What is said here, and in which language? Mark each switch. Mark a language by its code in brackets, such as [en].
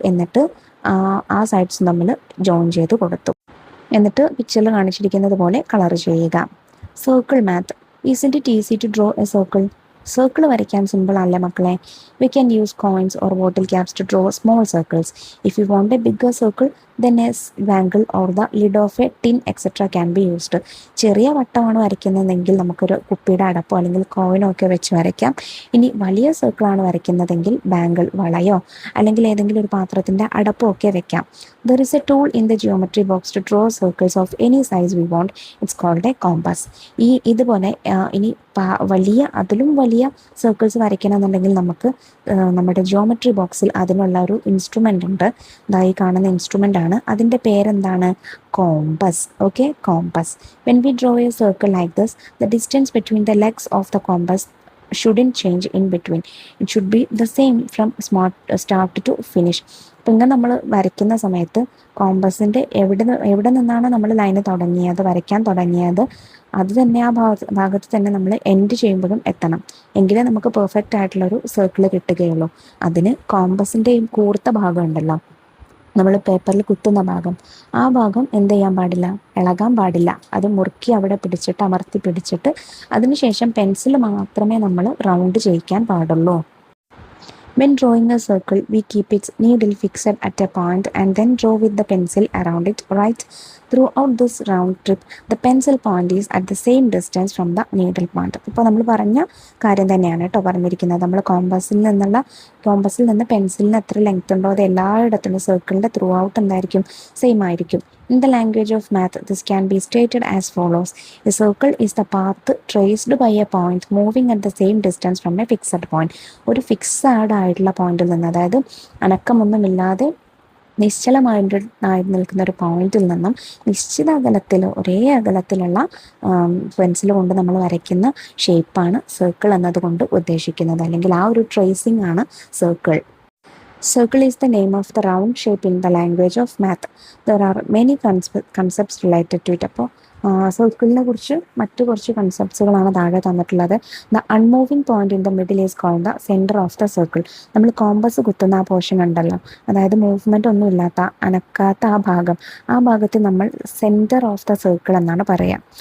[ml] എന്നിട്ട് ആ സൈഡ്സ് നമ്മൾ ജോയിൻ ചെയ്ത് കൊടുത്തു. എന്നിട്ട് പിക്ചറിൽ കാണിച്ചിരിക്കുന്നത് പോലെ കളർ ചെയ്യുക. Circle math. [en] Isn't it easy to draw a circle? [ml] Circle വരയ്ക്കാൻ സിമ്പിൾ അല്ലേ മക്കളെ? [en] We can use coins or bottle caps to draw small circles. If you want a bigger circle then a bangle or the lid of a tin etc. can be used. [ml] ചെറിയ വട്ടമാണ് വരയ്ക്കുന്നതെങ്കിൽ നമുക്കൊരു കുപ്പിയുടെ അടപ്പോ അല്ലെങ്കിൽ കോയിനോ ഒക്കെ വെച്ച് വരയ്ക്കാം. ഇനി വലിയ സർക്കിളാണ് വരയ്ക്കുന്നതെങ്കിൽ ബാങ്കിൾ, വളയോ അല്ലെങ്കിൽ ഏതെങ്കിലും ഒരു പാത്രത്തിൻ്റെ അടപ്പോ ഒക്കെ വെക്കാം. [en] There is a tool in the geometry box to draw circles of any size we want. It's called a compass. [ml] ഇതുപോലെ ഇനി അതിലും വലിയ സർക്കിൾസ് വരയ്ക്കണമെന്നുണ്ടെങ്കിൽ നമുക്ക് നമ്മുടെ ജിയോമെട്രി ബോക്സിൽ അതിനുള്ള ഒരു ഇൻസ്ട്രുമെൻ്റ് ഉണ്ട്. ഈ കാണുന്ന ഇൻസ്ട്രുമെൻ്റ് ആണ്. അതിൻ്റെ പേരെന്താണ്? Compass. Okay, compass. [en] When we draw a circle like this, the distance between the legs of the compass shouldn't change in between. It should be the same from start to finish. [ml] അപ്പം ഇങ്ങനെ നമ്മൾ വരയ്ക്കുന്ന സമയത്ത് കോമ്പസിൻ്റെ എവിടെ നിന്നാണ് നമ്മൾ line വരയ്ക്കാൻ തുടങ്ങിയത്, അത് തന്നെ ആ ഭാഗത്ത് തന്നെ നമ്മൾ എൻഡ് ചെയ്യുമ്പോഴും എത്തണം. എങ്കിലേ നമുക്ക് പെർഫെക്റ്റ് ആയിട്ടുള്ളൊരു സർക്കിൾ കിട്ടുകയുള്ളൂ. അതിന് കോമ്പസിൻ്റെ ഈ കൂർത്ത ഭാഗം ഉണ്ടല്ലോ, നമ്മൾ പേപ്പറിൽ കുത്തുന്ന ഭാഗം, ആ ഭാഗം എന്ത് ചെയ്യാൻ പാടില്ല? ഇളകാൻ പാടില്ല. അത് മുറുക്കി അവിടെ പിടിച്ചിട്ട് അമർത്തി പിടിച്ചിട്ട് അതിനുശേഷം പെൻസിൽ മാത്രമേ നമ്മൾ റൗണ്ട് ചെയ്യിക്കാൻ പാടുള്ളൂ. [en] When drawing a circle, we keep its needle fixed at a point and then draw with the pencil around it. Right throughout this round trip, the pencil point is at the same distance from the needle point. [ml] ഇപ്പോൾ നമ്മൾ പറഞ്ഞ കാര്യം തന്നെയാണ് കേട്ടോ പറഞ്ഞിരിക്കുന്നത്. നമ്മൾ കോമ്പസിൽ നിന്ന് പെൻസിലിന് എത്ര ലെങ്ത് ഉണ്ടോ അത് എല്ലായിടത്തും സർക്കിളിൻ്റെ ത്രൂ ഔട്ട് എന്തായിരിക്കും? സെയിം ആയിരിക്കും. [en] In the language of math, this can be stated as follows. A circle is the path traced by a point moving at the same distance from a fixed point. [ml] ഒരു fixed ആയിട്ടുള്ള പോയിന്റിൽ നിന്ന്, അതായത് അനക്കമൊന്നുമില്ലാതെ നിശ്ചലമായിട്ട് നിൽക്കുന്ന ഒരു പോയിന്റിൽ നിന്നും നിശ്ചിത ഒരേ അകലത്തിലുള്ള പെൻസിൽ കൊണ്ട് നമ്മൾ വരയ്ക്കുന്ന ഷേപ്പാണ് സർക്കിൾ എന്നതുകൊണ്ട് ഉദ്ദേശിക്കുന്നത്. അല്ലെങ്കിൽ ആ ഒരു ട്രേസിംഗ് ആണ് circle. [en] Circle is the name of the round shape in the language of math. There are many concepts related to it. അപ്പോൾ [ml] സർക്കിളിനെ കുറിച്ച് മറ്റു കുറച്ച് കൺസെപ്റ്റ്സുകളാണ് താഴെ തന്നിട്ടുള്ളത്. [en] The unmoving point in the middle is called the centre of the circle. [ml] നമ്മൾ compass കുത്തുന്ന ആ portion ഉണ്ടല്ലോ, അതായത് മൂവ്മെൻ്റ് ഒന്നും ഇല്ലാത്ത അനക്കാത്ത ആ ഭാഗത്ത് നമ്മൾ സെൻറ്റർ ഓഫ് ദ സർക്കിൾ എന്നാണ് പറയുക.